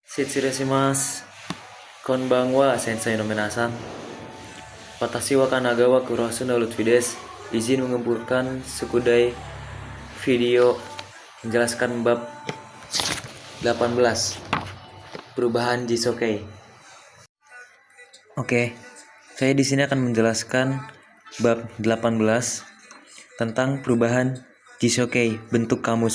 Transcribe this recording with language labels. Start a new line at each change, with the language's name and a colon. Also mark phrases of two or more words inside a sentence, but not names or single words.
Japanese: 失礼します。こんばんは先生の皆さん. 私は神奈川クロスのルトフィです.
Indonesian: Izin mengumpulkan sekudai video menjelaskan bab 18 perubahan Jisokei. Oke, saya di sini akan menjelaskan bab 18 tentang perubahan Jisokei, bentuk kamus.